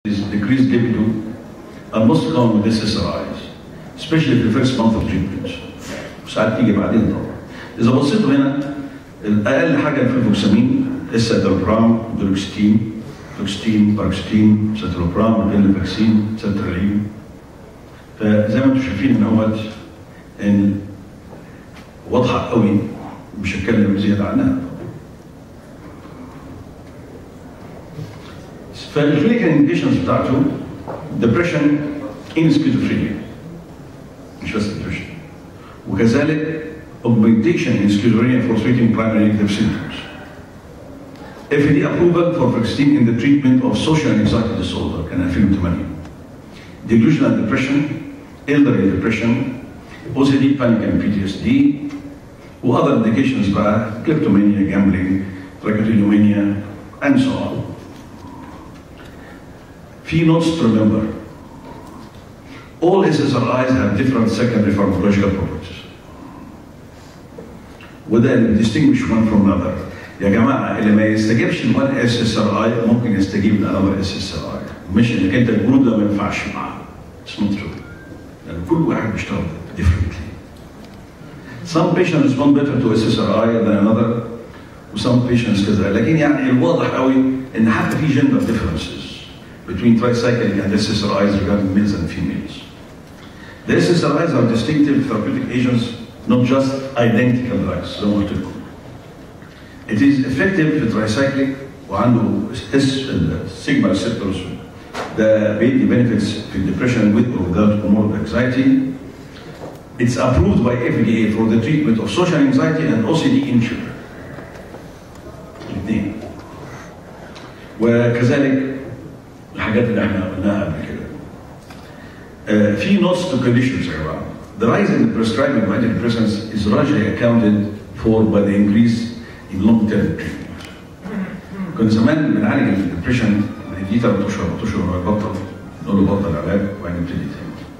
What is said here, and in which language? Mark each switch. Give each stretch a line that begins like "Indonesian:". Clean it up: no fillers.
English: decreased libido are most common with SSRIs, especially in the first month of treatment.
Arabic: وساعات تيجي بعدين طبعا. إذا بصيتوا هنا أقل حاجة في الفوكسامين السيتالوبرام، دوكستين، باروكستين، سيتالوبرام، الفاكسين، سيترالين. فزي ما انتم شايفين ان واضحة قوي، مش هتكلم زيادة عنها.
English: فالكلينيكال انديكيشنز بتاعته depression in schizophrenia، مش بس depression، وكذلك augmentation in schizophrenia for treating primary negative symptoms. FDA approval for vaccine in the treatment of social anxiety disorder كان 2008. Delusional depression، elderly depression، OCD, panic and PTSD، و other indications بقى kleptomania, gambling, trichotillomania, and so on. Few notes to remember. All SSRIs have different secondary pharmacological properties. وده اللي distinguish one from another.
Arabic: يا جماعة اللي ما يستجيبش لone SSRI ممكن يستجيب لanother SSRI. مش انك انت الجروب ده ما ينفعش معاه. It's not true. لأن كل واحد بيشتغل differently.
English: Some patients respond better to SSRI than another, و some patients كذا. لكن يعني الواضح قوي إن حتى في gender differences between tricyclic and SSRIs regarding males and females. The SSRIs are distinctive therapeutic agents, not just identical drugs. زي ما قلت لكم. It is effective في tricyclic وعنده sigma receptors that bring benefits في depression with or without comorbid anxiety. It's approved by FDA for the treatment of social anxiety and OCD in children.
Arabic: الاثنين. وكذلك الحاجات اللي احنا قلناها قبل كده. في notes to conditions يا جماعه.
English: The rise in the prescribing of antidepressants is largely accounted for by the increase in long-term treatment.
Arabic: كنا زمان بنعالج الدبريشن بنديه 3 اشهر 4 اشهر ويبطل، نقول له بطل علاج وبعدين نبتدي تاني.